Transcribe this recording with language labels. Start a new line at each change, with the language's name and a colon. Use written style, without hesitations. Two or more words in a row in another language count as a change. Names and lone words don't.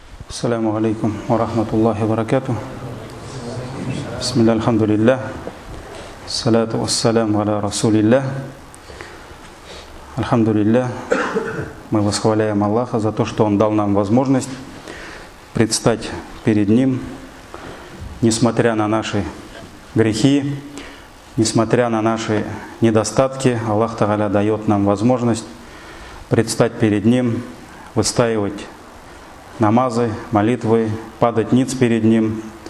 Arabic: السلام عليكم ورحمة الله وبركاته. بسم الله، الحمد لله. الصلاة والسلام على رسول الله. Альхамдулиллах.
Russian: Мы восхваляем Аллаха за то, что Он дал нам возможность предстать перед Ним, несмотря на наши грехи, несмотря на наши недостатки. Аллах Тааля дает нам возможность предстать перед Ним, выстаивать намазы, молитвы, падать ниц перед Ним.